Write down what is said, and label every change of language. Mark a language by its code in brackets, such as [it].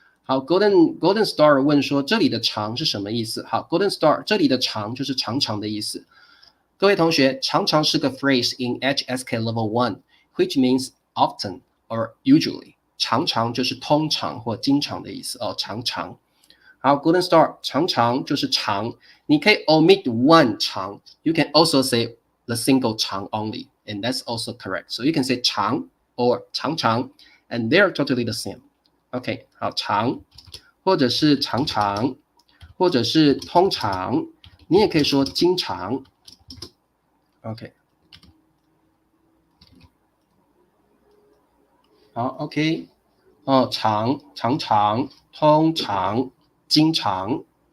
[zh] 好 Golden Star 问说这里的长是什么意思？好 Golden Star 这里的长就是长长的意思。各位同学，常常是个 [en] phrase in HSK Level 1 which means often or usually， [zh] 常常就是通常或经常的意思哦，常常。 [en] 好 Golden Star [zh] 常常就是长，你可以 [en] omit one 长 you can also say the single 长 only and that's also correct. So you can say 长 or 常常 and they're totally the same. [zh] OK， 好，长，或者是常常，或者是通常，你也可以说经常。 OK， 好 ，OK， 哦，常常，通常，经常。